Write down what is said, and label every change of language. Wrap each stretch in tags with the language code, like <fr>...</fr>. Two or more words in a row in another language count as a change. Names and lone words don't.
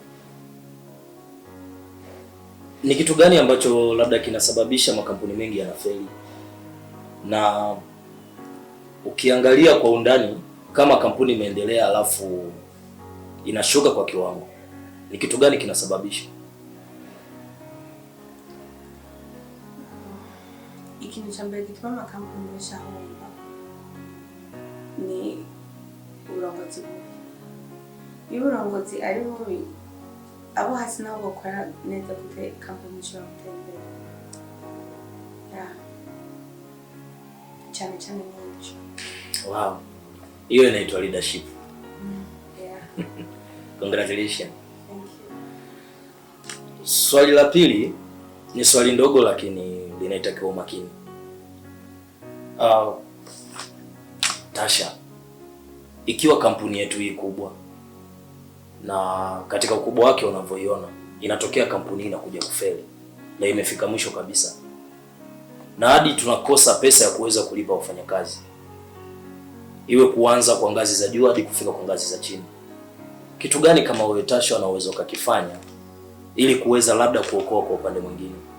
<sw>Ni kitu gani ambacho labda kinasababisha makampuni mengi yanafeli? Na ukiangalia kwa undani kama kampuni imeendelea alafu inashuka kwa kiwango, ni kitu gani kinasababisha?</sw> <rn>Ikintu cha mbere gituma makampuni yashahomba ni uburongozi. Iyo uburongozi ari bubi, abo hasi nabo bakora neza gute kampuni ishobora gutera imbere. Cyane n'icyo.</rn> <sw>Wow. Hiyo inaitwa leadership. Yeah. Congratulations.</sw> <en>Thank you.</en> <sw>Swali la pili ni swali ndogo lakini linahitaji umakini. Tasha, ikiwa kampuni yetu hii kubwa na katika ukubwa wake unavyoiona, inatokea kampuni inakuja kufeli na imefika mwisho kabisa, na hadi tunakosa pesa ya kuweza kulipa wafanyakazi, iwe kuanza kwa ngazi za juu hadi kufika kwa ngazi za chini, kitu gani kama wewe Tasha na uwezo ukakifanya ili kuweza labda kuokoa kwa upande mwingine?</sw>